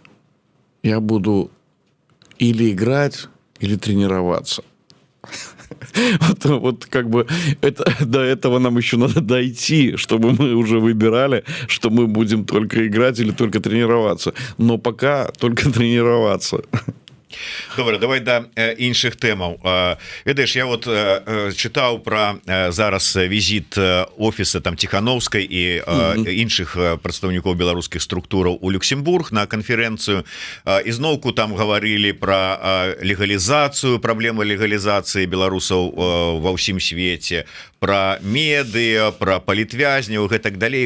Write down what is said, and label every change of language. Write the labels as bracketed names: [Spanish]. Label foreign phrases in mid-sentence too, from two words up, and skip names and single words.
[Russian] Я буду или играть, или тренироваться. Вот как бы до этого нам еще надо дойти, чтобы мы уже выбирали, что мы будем только играть или только тренироваться. Но пока только тренироваться. [Belarusian] Добра, давай да іншых тэмаў. Ведаеш, я вот чытаў пра зараз візіт офіса там Ціхановскай і іншых прадстаўнікоў беларускіх структураў у Люксембург на канферэнцыю. Ізноўку там гаварылі пра легалізацыю, праблемы легалізацыі беларусаў ва ўсім свеце, пра медыа, пра палітвязняў, гэтак далей.